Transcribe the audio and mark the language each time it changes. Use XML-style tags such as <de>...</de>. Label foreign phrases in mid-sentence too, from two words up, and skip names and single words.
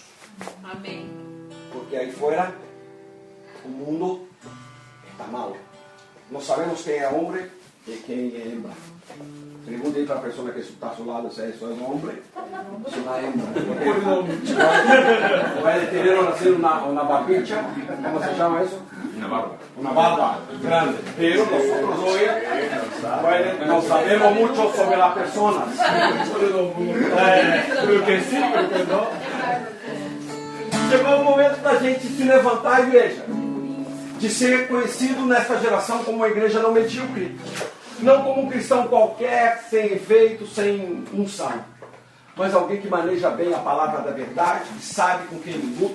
<pt>Amém. Porque aí fora o mundo está mal. Não sabemos quem é homem e quem é hembra. Pergunte para a pessoa que está a seu lado se isso é um homem ou se é hembra. Vai</pt> <es>tener nacer una barbicha,</es> <pt>como se chama isso?</pt> <es>Una barba grande. Pero nosotros hoy no sabemos mucho sobre las personas. Creo que sim, creo que não.</es> <pt>Chegou o momento da gente se levantar a igreja, de ser conhecido nesta geração como uma igreja não medíocre, não como um cristão qualquer, sem efeito, sem unção, mas alguém que maneja bem a palavra da verdade, que sabe com quem ele luta.</pt>